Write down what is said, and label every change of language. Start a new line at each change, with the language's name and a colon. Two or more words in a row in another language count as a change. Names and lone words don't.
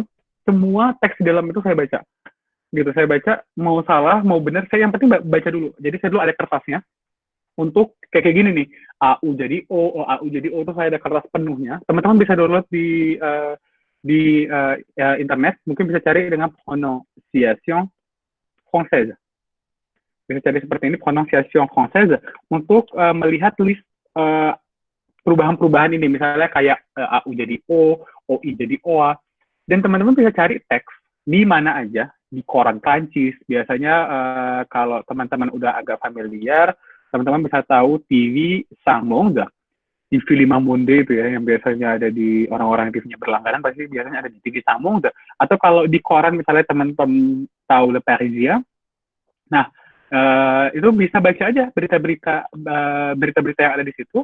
Indonesian: Semua teks di dalam itu saya baca. Gitu, saya baca, mau salah, mau benar, saya yang penting baca dulu. Jadi saya dulu ada kertasnya, untuk kayak gini nih, AU jadi O, AU jadi O, itu saya ada kertas penuhnya. Teman-teman bisa download di internet, mungkin bisa cari dengan
French: prononciation française.
Indonesian: Bisa cari seperti ini,
French: prononciation française,
Indonesian: untuk melihat list perubahan-perubahan ini, misalnya kayak AU jadi O, OI jadi OA, dan teman-teman bisa cari teks di mana aja, di koran Prancis, biasanya kalau teman-teman udah agak familiar, teman-teman bisa tahu TV Sang Monde, TV 5 Monde itu ya, yang biasanya ada di orang-orang yang TV-nya berlangganan, pasti biasanya ada di TV Sang Monde, atau kalau di koran misalnya teman-teman tahu Le Parisien, nah itu bisa baca aja berita-berita yang ada di situ.